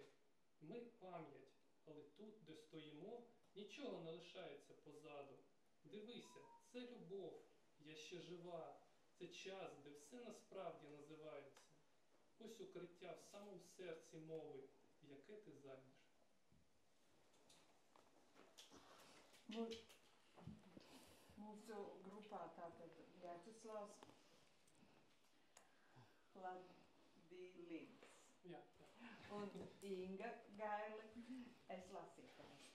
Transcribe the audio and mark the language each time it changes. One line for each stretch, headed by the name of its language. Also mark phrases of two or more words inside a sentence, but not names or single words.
Ukrainian: Ми пам'ять, але тут, де стоїмо, нічого не лишається позаду. Дивися, це любов. Я ще жива. Це час, де все насправді називається. Ось укриття в самому серці мови, яке ти займеш.
Latvian: Mūsu grupā tātad Vjačeslavs Pladilins. Jā. Un Inga Gaili, es lasītājs.